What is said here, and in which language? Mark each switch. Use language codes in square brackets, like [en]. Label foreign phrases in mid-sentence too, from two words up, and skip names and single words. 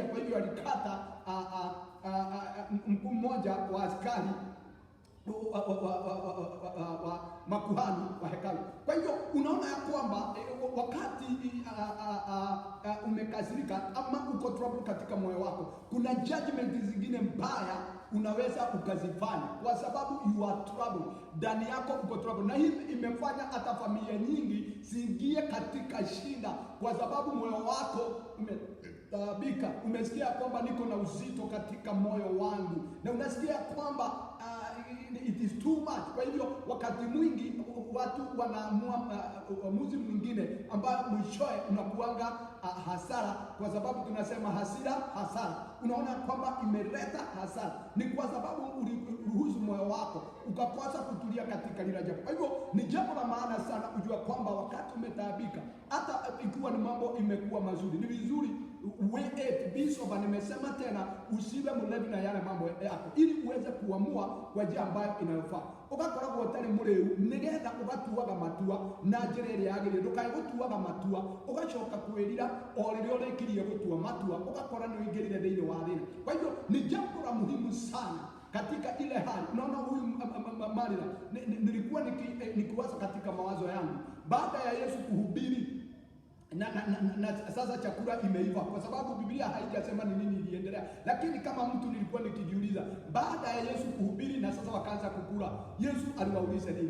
[sw] Kwa hivyo alikata mkuu mmoja wa askari wa makuhani wa hekalu. Kwa hivyo unaona ya kwamba wakati umekasirika ama uko trouble katika moyo wako, kuna judgment zingine mbaya unaweza ukazifanya kwa sababu [en] you are trouble, [sw] ndani yako uko trouble. Na hii imefanya hata familia nyingi ziingie katika shida kwa sababu moyo wako umetaabika. Umesikia kwamba niko na uzito katika moyo wangu, na unasikia kwamba [en] it is too much. [sw] Kwa hivyo wakati mwingi watu wanaamua uamuzi mwingine ambayo mwishoe unakuanga hasara, kwa sababu tunasema hasara. Unaona kwamba imeleta hasara ni kwa sababu uliruhusu moyo wako ukakosa kutulia katika lile jambo. Kwa hivyo ni jambo la maana sana kujua kwamba wakati umetaabika, hata ikiwa ni mambo imekuwa mazuri, ni vizuri Bishop nimesema tena, usiwe mlevi na yale mambo yako, ili uweze kuamua kwa njia ambayo inayofaa. [ki] Ugakora gutari mureu nigetha ugatuaga matua na njira iri yagire, ndukae gutuaga matua ugacoka kwirira o riria urekirie gutua matua ugakora ni wingirire thiini wa thina. [sw] Kwa hivyo ni jambo la muhimu sana katika ile hali. Unaona huyu Martha, nilikuwa nikiwaza katika mawazo yangu baada ya Yesu kuhubiri na sasa chakula imeiva, kwa sababu Biblia haijasema ni nini iliendelea. Lakini kama mtu nilikuwa nikijiuliza, baada ya Yesu kuhubiri na sasa wakaanza kukula, Yesu aliwauliza nini?